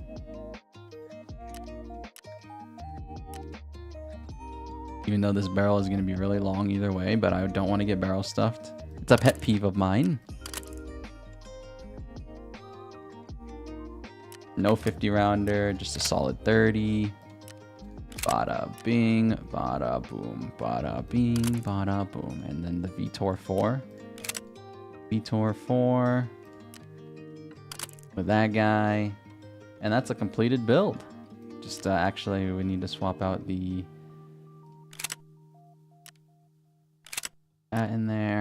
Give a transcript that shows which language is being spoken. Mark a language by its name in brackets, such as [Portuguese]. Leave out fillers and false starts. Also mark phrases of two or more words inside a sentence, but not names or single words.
[English] Even though this barrel is going to be really long either way, but I don't want to get barrel stuffed. It's a pet peeve of mine. No 50 rounder, just a solid 30. Bada bing, bada boom, bada bing, bada boom. And then the vTOR 4. vTOR 4. With that guy. And that's a completed build. Just actually, we need to swap out the... that in there.